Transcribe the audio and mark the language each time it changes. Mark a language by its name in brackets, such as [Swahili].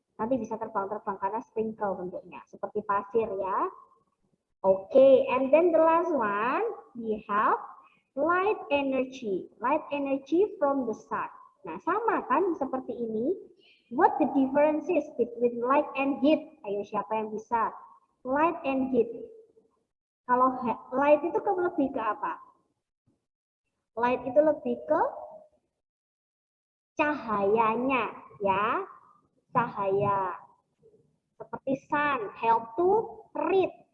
[Indonesian] Nanti bisa terbang-terbang karena sprinkle bentuknya, seperti pasir ya. [English] Okay, and then the last one, we have light energy from the sun. [Indonesian] Nah, sama kan seperti ini. [English] What the differences between light and heat? [Indonesian] Ayo, siapa yang bisa? [English] Light and heat. [Indonesian] Kalau light itu lebih ke apa? Light itu lebih ke cahayanya, ya. Cahaya. [English] Seperti sun, help to read.